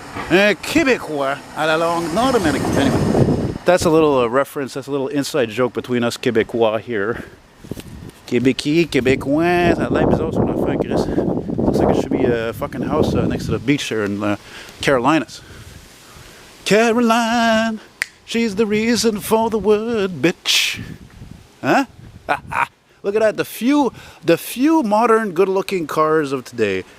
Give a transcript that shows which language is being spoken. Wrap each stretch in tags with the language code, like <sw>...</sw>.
<fr>Un Québécois à la langue nord-américaine.</fr> <en>Anyway, that's a little reference, that's a little inside joke between us Québécois here.</en> <fr>Québécois, Québécois, ça a l'air bizarre son affaire, Chris.</fr> <en>Looks like it should be a fucking house next to the beach there in Carolinas. Caroline, she's the reason for the word bitch. Huh? Look at that, the few modern good-looking cars of today.</en>